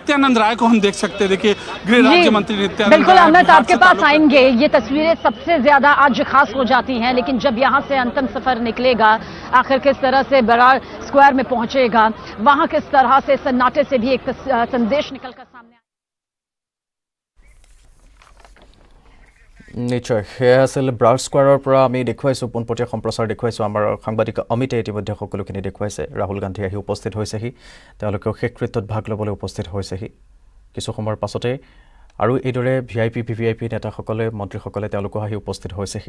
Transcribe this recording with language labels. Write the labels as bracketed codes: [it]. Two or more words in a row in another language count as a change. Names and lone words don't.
[hi] नित्यानंद राय को हम देख सकते हैं, देखिए गृह राज्य मंत्री नित्यानंद राय। बिल्कुल अमित, आपके पास आएंगे। ये तस्वीरें सबसे ज्यादा आज खास हो जाती हैं, लेकिन जब यहाँ से अंतिम सफर निकलेगा, आखिर किस तरह से बरार स्क्वायर में पहुंचेगा, वहां किस तरह से सन्नाटे से भी एक संदेश निकलकर सामने [as] নিশ্চয় সেয়া আছিল ব্ৰাউজ স্কোৱাৰৰ পৰা আমি দেখুৱাইছোঁ, পোনপটীয়া সম্প্ৰচাৰ দেখুৱাইছোঁ। আমাৰ সাংবাদিক অমিতে ইতিমধ্যে সকলোখিনি দেখুৱাইছে। ৰাহুল গান্ধী আহি উপস্থিত হৈছেহি, তেওঁলোকেও শেষকৃত্যত ভাগ ল'বলৈ উপস্থিত হৈছেহি। কিছু সময়ৰ পাছতে আৰু এইদৰে ভিভিআইপি নেতাসকলে মন্ত্ৰীসকলে তেওঁলোকো আহি উপস্থিত হৈছেহি।